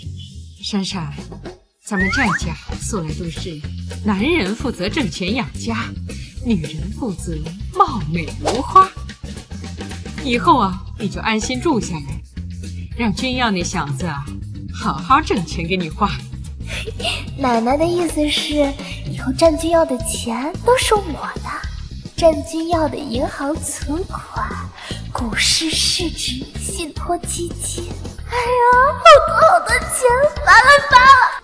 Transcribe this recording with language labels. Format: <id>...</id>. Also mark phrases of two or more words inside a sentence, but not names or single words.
<zh>閃閃，咱們戰家素來都是男人負責掙錢養家，女人負責貌美如花。以後啊，你就安心住下來，讓君耀那小子啊，好好掙錢給你花。奶奶的意思是，以後戰君耀的錢都是我的，戰君耀的銀行存款、股市市值、信託基金，哎呀，好多錢，發了！</zh>